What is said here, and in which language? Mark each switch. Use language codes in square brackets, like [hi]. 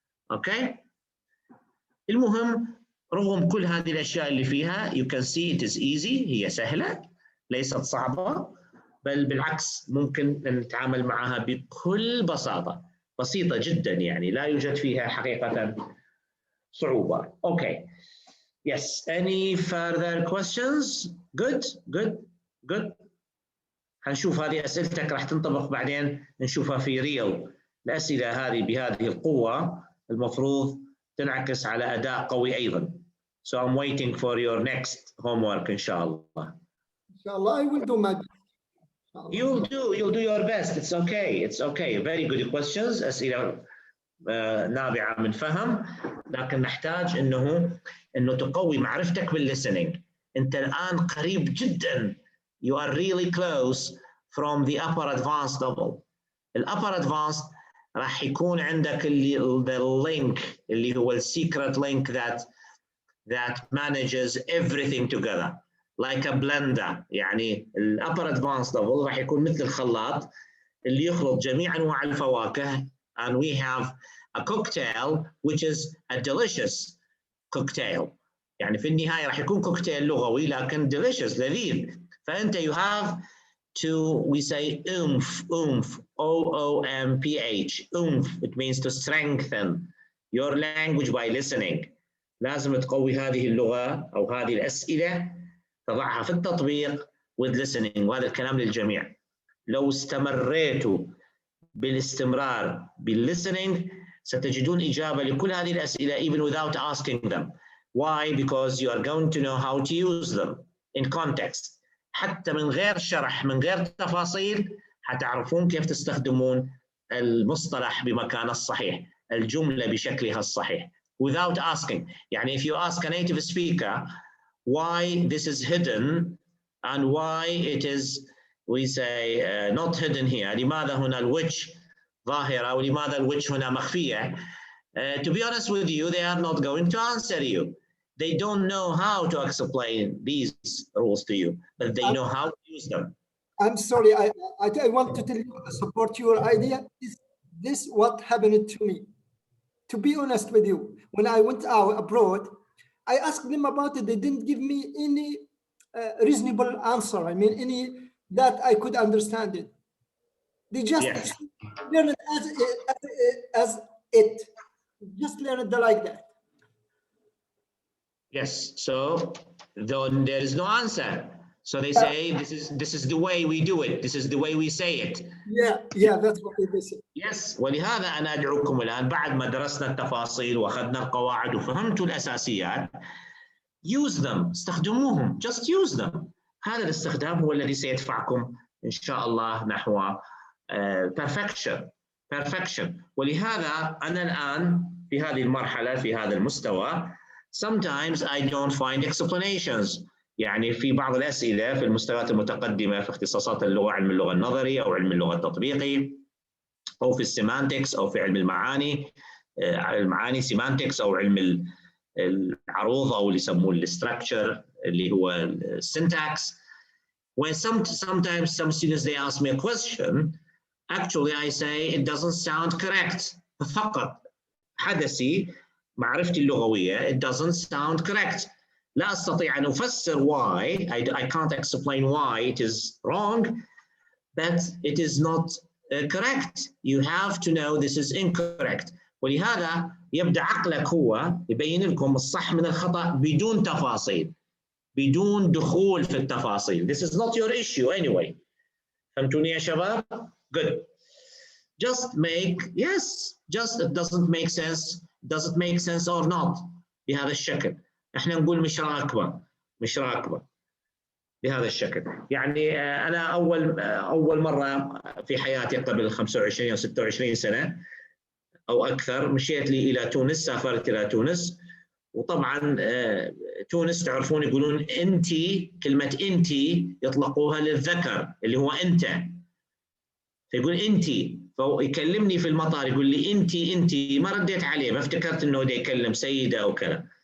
[ar] اوكي؟ المهم رغم كل هذه الاشياء اللي فيها [en] you can see it is easy. [ar] هي سهلة ليست صعبة، بل بالعكس ممكن نتعامل معها بكل بساطة، بسيطة جدا، يعني لا يوجد فيها حقيقة صعوبة. اوكي. [en] Yes, any further questions? Good. [ar] هنشوف هذه أسئلتك راح تنطبق بعدين نشوفها في ريل. الأسئلة هذه بهذه القوة المفروض تنعكس على أداء قوي أيضا. [en] So I'm waiting for your next homework إن شاء الله. Inshallah, I will do my best. You'll do your best. It's okay. Very good questions. [ar] أسئلة نابعة من فهم، لكن نحتاج إنه تقوي معرفتك بالlistening. أنت الآن قريب جدا. [en] You are really close from the upper advanced level. الupper advanced [ar] راح يكون عندك [en] the link [ar] اللي هو [en] secret link that manages everything together like a blender. [ar] يعني الupper advanced level راح يكون مثل الخلاط اللي يخلط جميع أنواع الفواكه. [en] And we have a cocktail which is a delicious cocktail. [ar] يعني في النهاية راح يكون كوكتيل لغوي لكن delicious، لذيذ. [en] فأنت you have to, we say oomph, O-O-M-P-H, oomph. It means to strengthen your language by listening. [ar] لازم تقوي هذه اللغة أو هذه الأسئلة، تضعها في التطبيق [en] with listening، [ar] وهذا الكلام للجميع. لو استمريتوا بالاستمرار بالlistening ستجدون إجابة لكل هذه الأسئلة [en] even without asking them. Why? Because you are going to know how to use them in context. [ar] حتى من غير شرح، من غير تفاصيل، حتعرفون كيف تستخدمون المصطلح بمكانه الصحيح، الجملة بشكلها الصحيح. [en] Without asking. يعني if you ask a native speaker why this is hidden and why it is, we say not hidden here. [ar] لماذا هنا الوجه ظاهرة ولماذا الوجه هنا مخفية? [en] To be honest with you, they are not going to answer you. They don't know how to explain these rules to you, but they know how to use them. I'm sorry, I want to tell you, support your idea. This what happened to me. To be honest with you, when I went out abroad, I asked them about it. They didn't give me any reasonable answer. I mean, any that I could understand it. They just learn it as it. Just learn it like that. Yes. So then there is no answer. So they say this is the way we do it. This is the way we say it. Yeah, that's what they say. Yes. [ar] ولهذا أنا أدعوكم الآن بعد ما درسنا التفاصيل وأخذنا القواعد وفهمتوا الأساسيات، [en] use them. [ar] استخدموهم. [en] Just use them. [ar] هذا الاستخدام هو الذي سيدفعكم إن شاء الله نحو perfection. ولهذا أنا الآن في هذه المرحلة في هذا المستوى [en] sometimes I don't find explanations. [ar] يعني في بعض الأسئلة في المستويات المتقدمة في اختصاصات اللغة، علم اللغة النظري أو علم اللغة التطبيقي، أو في السيمانتكس أو في علم المعاني سيمانتكس، أو علم العروض أو اللي يسموه الستراكشر اللي هو السنتاكس. [en] When sometimes some students they ask me a question, actually I say it doesn't sound correct. [ar] فقط حدثي معرفتي اللغوية [en] it doesn't sound correct. [ar] لا أستطيع أن أفسر why. [en] I can't explain why it is wrong, but it is not correct. You have to know this is incorrect. [ar] ولهذا يبدأ عقلك هو يبين لكم الصح من الخطأ بدون تفاصيل، بدون دخول في التفاصيل. [en] This is not your issue anyway. [ar] فهمتوني يا شباب؟ Good. [en] Just make, yes, just it doesn't make sense. Does it make sense or not? [ar] بهذا الشكل. احنا نقول مش راكبة بهذا الشكل. يعني أنا أول مرة في حياتي قبل 25 أو 26 سنة أو أكثر مشيت لي إلى تونس، سافرت إلى تونس. وطبعا تونس تعرفون يقولون أنتي، كلمة أنتي يطلقوها للذكر اللي هو أنت، فيقول أنتي، فيكلمني في المطار يقول لي أنتي، ما رديت عليه، ما افتكرت إنه ده يكلم سيدة أو كذا.